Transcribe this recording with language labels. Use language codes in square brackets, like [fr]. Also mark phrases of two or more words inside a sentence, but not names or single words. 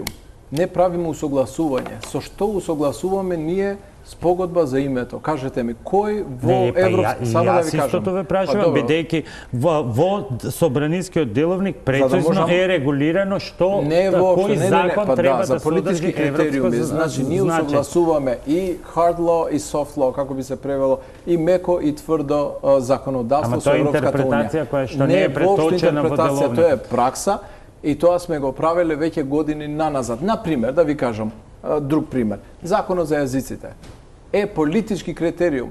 [mk] Не правиме усогласување. Со што усогласуваме ние спогодба за името? Кажете ми, кој во Европска... Само да ви кажам. Истото ве прашувам, бидејќи во собранискиот деловник прецизно е регулирано што кој закон треба да содржи европско знаменце. Значи, ние усогласуваме и [en] hard law [mk] и [en] soft law, [mk] како би се превело, и меко и тврдо законодавство со Европската Унија. Ама тоа е интерпретација која што не е преточена во деловникот. Тоа е пракса. И тоа сме го правеле веќе години наназад. Например, да ви кажам друг пример. Законот за јазиците е политички критериум.